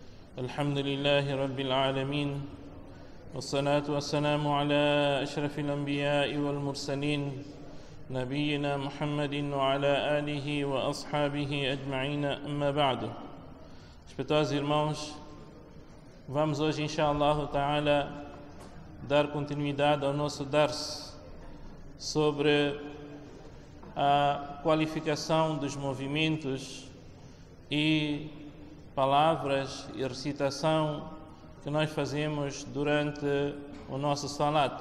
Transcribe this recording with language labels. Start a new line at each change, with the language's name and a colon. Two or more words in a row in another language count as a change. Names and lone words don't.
Arabic: الحمد لله رب العالمين والصلاة والسلام على أشرف الأنبياء والمرسلين نبينا محمد وعلى آله وأصحابه أجمعين أما بعد.
Portuguese: Respeitosos irmãos, vamos hoje,
Arabic: إن شاء الله تعالى,
Portuguese: dar continuidade ao nosso dars sobre a qualificação dos movimentos e palavras e recitação que nós fazemos durante o nosso salat.